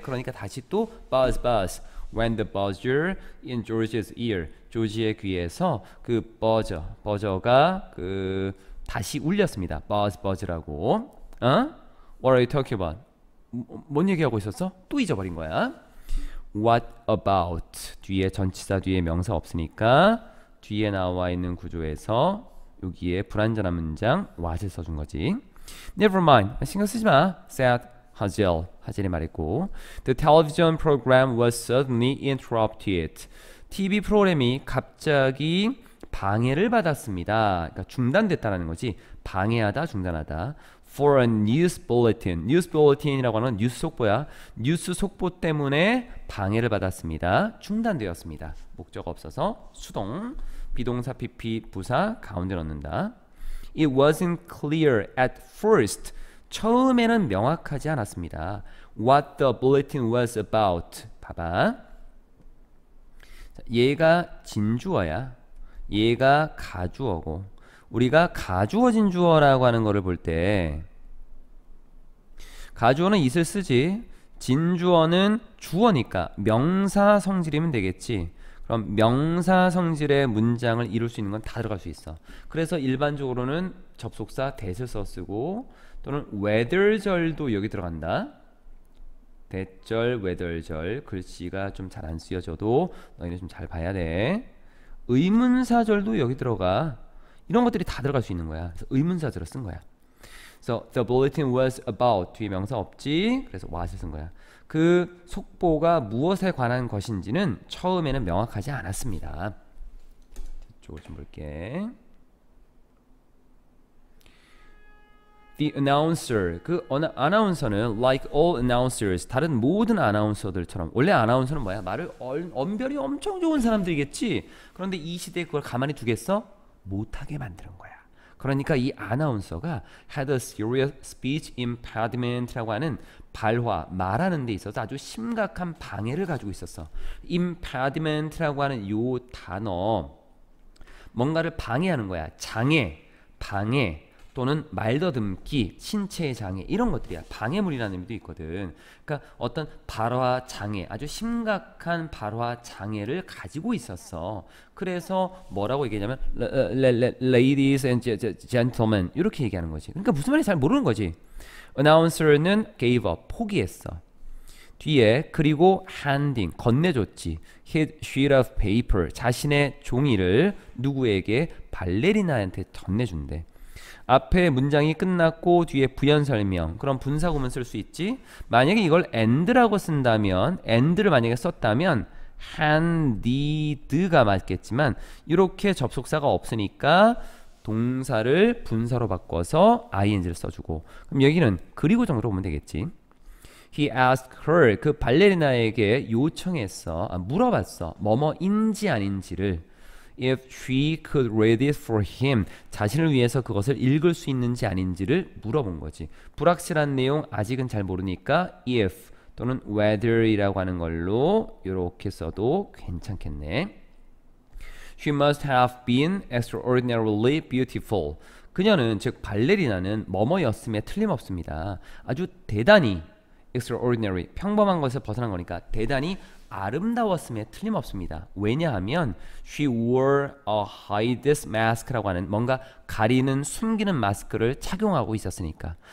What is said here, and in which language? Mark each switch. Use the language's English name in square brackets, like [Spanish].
[Korean] 그러니까 다시 또 buzz. [English] When the buzzer in George's ear, [Korean] 조지의 귀에서 그 버저가 그 다시 울렸습니다. buzz라고. [English] What are you talking about? [Korean] 뭔 얘기하고 있었어? 또 잊어버린 거야. [English] What about? [Korean] 뒤에 전치사 뒤에 명사 없으니까 뒤에 나와 있는 구조에서 여기에 불완전한 문장 what을 써준 거지. [English] Never mind. [Korean] 신경 쓰지 마. [English] said [Korean] 하젤이 말했고 [English] The television program was suddenly interrupted. [Korean] TV 프로그램이 갑자기 방해를 받았습니다. 그러니까 중단됐다는 거지. 방해하다, 중단하다. [English] For a news bulletin. [Korean] News bulletin이라고 하는 뉴스 속보야. 뉴스 속보 때문에 방해를 받았습니다. 중단되었습니다. 목적 없어서 수동. 비동사 PP 부사 가운데 넣는다. [English] It wasn't clear at first. [Korean] 처음에는 명확하지 않았습니다. [English] What the bulletin was about. [Korean] 봐봐. 얘가 진주어야. 얘가 가주어고 우리가 가주어진 주어라고 하는 거를 볼 때 가주어는 it을 쓰지. 진주어는 주어니까 명사 성질이면 되겠지. 그럼 명사 성질의 문장을 이룰 수 있는 건 다 들어갈 수 있어. 그래서 일반적으로는 접속사 that을 써 쓰고 또는 whether절도 여기 들어간다. 대절, whether절 글씨가 좀 잘 안 쓰여져도 너희는 좀 잘 봐야 돼. 의문사절도 여기 들어가. 이런 것들이 다 들어갈 수 있는 거야. 그래서 의문사절을 쓴 거야. [English] So the bulletin was about [Korean] 뒤에 명사 없지. 그래서 what을 쓴 거야. 그 속보가 무엇에 관한 것인지는 처음에는 명확하지 않았습니다. 이쪽을 좀 볼게. The announcer, 그 아나운서는 [English] like all announcers, [Korean] 다른 모든 아나운서들처럼 원래 아나운서는 뭐야? 말을 언변이 엄청 좋은 사람들이겠지. 그런데 이 시대에 그걸 가만히 두겠어? 못하게 만드는 거야. 그러니까 이 아나운서가 [English] had a serious speech impediment [Korean] 라고 하는 발화, 말하는 데 있어서 아주 심각한 방해를 가지고 있었어. impediment라고 하는 요 단어 뭔가를 방해하는 거야. 장애, 방해 또는 말더듬기, 신체의 장애 이런 것들이야. 방해물이라는 의미도 있거든. 그러니까 어떤 발화 장애, 아주 심각한 발화 장애를 가지고 있었어. 그래서 뭐라고 얘기하냐면 [English] ladies and gentlemen [Korean] 이렇게 얘기하는 거지. 그러니까 무슨 말인지 잘 모르는 거지. Announcer는 [English] gave up, [Korean] 포기했어. 뒤에 그리고 handing, 건네줬지. [English] His sheet of paper, [Korean] 자신의 종이를 누구에게? 발레리나한테 건네준대. 앞에 문장이 끝났고 뒤에 부연 설명. 그럼 분사구문 쓸 수 있지. 만약에 이걸 and라고 쓴다면, and를 만약에 썼다면 handed가 맞겠지만 이렇게 접속사가 없으니까 동사를 분사로 바꿔서 ing를 써주고, 그럼 여기는 그리고 정도로 보면 되겠지. [English] He asked her, [Korean] 그 발레리나에게 요청했어, 물어봤어, 뭐뭐인지 아닌지를. [English] If she could read it for him, [Korean] 자신을 위해서 그것을 읽을 수 있는지 아닌지를 물어본 거지. 불확실한 내용 아직은 잘 모르니까 if 또는 whether이라고 하는 걸로 이렇게 써도 괜찮겠네. [English] She must have been extraordinarily beautiful. [Korean] 그녀는, 즉 발레리나는 뭐뭐였음에 틀림없습니다. 아주 대단히, extraordinary, 평범한 것을 벗어난 거니까 대단히 아름다웠음에 틀림없습니다. 왜냐하면 [English] she wore a hideous mask [Korean] 라고 하는 뭔가 가리는, 숨기는 마스크를 착용하고 있었으니까.